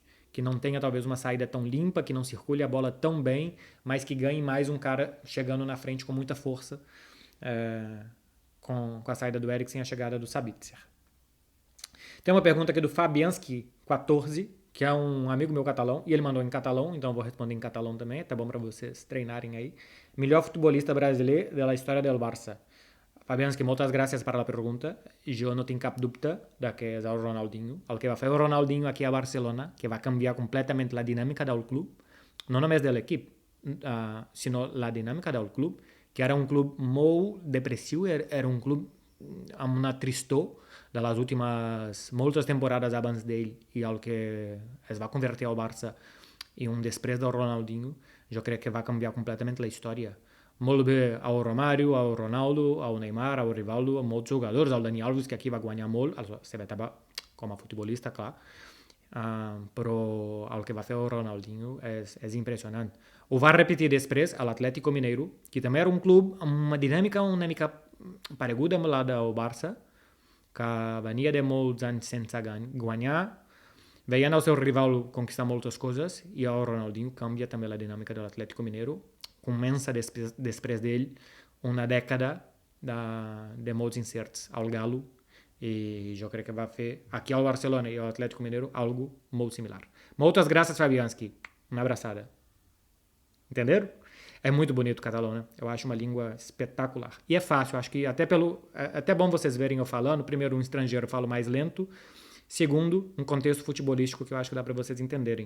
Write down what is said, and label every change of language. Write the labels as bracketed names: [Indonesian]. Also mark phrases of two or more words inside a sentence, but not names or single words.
[Portuguese] Que não tenha talvez uma saída tão limpa, que não circule a bola tão bem, mas que ganhe mais um cara chegando na frente com muita força, com a saída do Eriksen e a chegada do Sabitzer. Tem uma pergunta aqui do Fabianski14, que é um amigo meu catalão, e ele mandou em catalão, então eu vou responder em catalão também, tá bom para vocês treinarem aí. Melhor futebolista brasileiro da história [Catalan] del Barça. Fabianski, moltes gràcies per la pregunta. Jo no tinc cap dubte de que és el Ronaldinho. El que va fer el Ronaldinho aquí a Barcelona, que va canviar completament la dinàmica del club, no només de l'equip, sinó la dinàmica del club, que era un club molt depressiu, era un club amb una tristor de les últimes moltes temporades abans d'ell i el que es va convertir al Barça i un després del Ronaldinho, jo crec que va canviar completament la història. Molt bé ao Romário, ao Ronaldo, ao Neymar, ao Rivaldo, a molts jugadors, al Dani Alves, que aquí va guanyar molt, a la seva etapa com a futbolista, clar, però el que va fer el Ronaldinho és impressionant. Ho va repetir després a l'Atlético Mineiro, que també era un club amb una dinàmica una mica pareguda amb la del Barça, que venia de molts anys sense guanyar, veient el seu rival conquistar moltes coses, i el Ronaldinho canvia també la dinàmica de l'Atlético Mineiro, comença després d'ell una dècada de molts incerts al Galo, i jo crec que va fer aqui [Portuguese] ao Barcelona e ao Atlético Mineiro algo muito similar. Muitas graças, Fabianski. Uma abraçada. Entenderam? É muito bonito o catalão, né? Eu acho uma língua espetacular. E é fácil, acho que até bom vocês verem eu falando. Primeiro, um estrangeiro eu falo mais lento. Segundo, um contexto futebolístico que eu acho que dá para vocês entenderem.